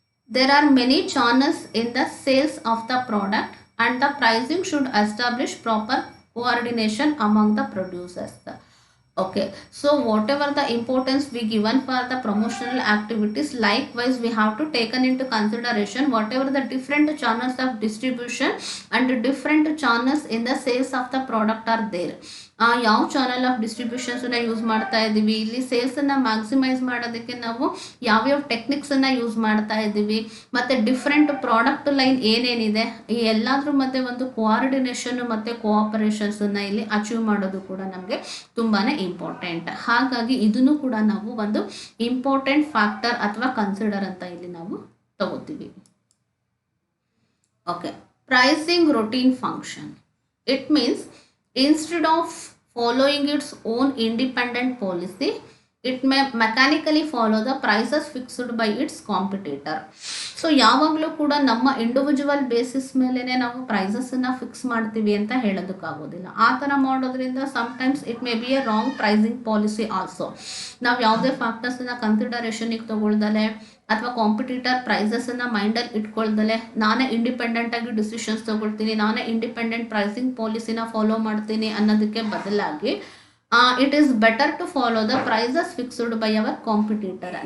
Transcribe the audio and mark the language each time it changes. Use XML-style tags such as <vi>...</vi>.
<en>There are many channels in the sales of the product, and the pricing should establish proper coordination among the producers. Okay, so whatever the importance we given for the promotional activities, likewise we have to taken into consideration whatever the different channels of distribution and different channels in the sales of the product are there.</en> <kn>ಯಾವ channel of ಡಿಸ್ಟ್ರಿಬ್ಯೂಷನ್ಸನ್ನು use ಮಾಡ್ತಾ ಇದ್ದೀವಿ, ಇಲ್ಲಿ ಸೇಲ್ಸನ್ನು maximise ಮಾಡೋದಕ್ಕೆ ನಾವು ಯಾವ್ಯಾವ ಟೆಕ್ನಿಕ್ಸನ್ನು use ಮಾಡ್ತಾ ಇದ್ದೀವಿ, ಮತ್ತು ಡಿಫ್ರೆಂಟ್ ಪ್ರಾಡಕ್ಟ್ ಲೈನ್ ಏನೇನಿದೆ, ಈ ಎಲ್ಲಾದ್ರ ಮಧ್ಯೆ ಒಂದು ಕೋಆರ್ಡಿನೇಷನ್ ಮತ್ತು ಕೋಆಪರೇಷನ್ಸನ್ನು ಇಲ್ಲಿ ಅಚೀವ್ ಮಾಡೋದು ಕೂಡ ನಮಗೆ ತುಂಬಾ ಇಂಪಾರ್ಟೆಂಟ್. ಹಾಗಾಗಿ ಇದನ್ನು ಕೂಡ ನಾವು ಒಂದು ಇಂಪಾರ್ಟೆಂಟ್ ಫ್ಯಾಕ್ಟರ್ ಅಥವಾ ಕನ್ಸಿಡರ್ ಅಂತ ಇಲ್ಲಿ ನಾವು ತಗೋತೀವಿ.</kn> <en>Okay, pricing routine function. It means instead of following its own independent policy, it may mechanically follow the prices fixed by its competitor.</en> <kn>So ಯಾವಾಗಲೂ ಕೂಡ ನಮ್ಮ ಇಂಡಿವಿಜುವಲ್ ಬೇಸಿಸ್ ಮೇಲೇ ನಾವು ಪ್ರೈಸಸನ್ನು ಫಿಕ್ಸ್ ಮಾಡ್ತೀವಿ ಅಂತ ಹೇಳೋದಕ್ಕಾಗೋದಿಲ್ಲ. ಆ ಥರ ಮಾಡೋದ್ರಿಂದ</kn> <en>Sometimes it may be a wrong pricing policy also.</en> <kn>ನಾವು ಯಾವುದೇ ಫ್ಯಾಕ್ಟರ್ಸನ್ನು ಕನ್ಸಿಡರೇಷನಿಗೆ ತಗೊಳ್ದಲೆ ಅಥವಾ ಕಾಂಪಿಟೇಟರ್ ಪ್ರೈಸಸನ್ನು ಮೈಂಡಲ್ಲಿ ಇಟ್ಕೊಳ್ದಲೆ ನಾನೇ ಇಂಡಿಪೆಂಡೆಂಟಾಗಿ ಡಿಸಿಷನ್ಸ್ ತೊಗೊಳ್ತೀನಿ, ನಾನೇ ಇಂಡಿಪೆಂಡೆಂಟ್ ಪ್ರೈಸಿಂಗ್ ಪಾಲಿಸಿನ ಫಾಲೋ ಮಾಡ್ತೀನಿ ಅನ್ನೋದಕ್ಕೆ ಬದಲಾಗಿ</kn> <en>It is better to follow the prices fixed by our competitor.</en>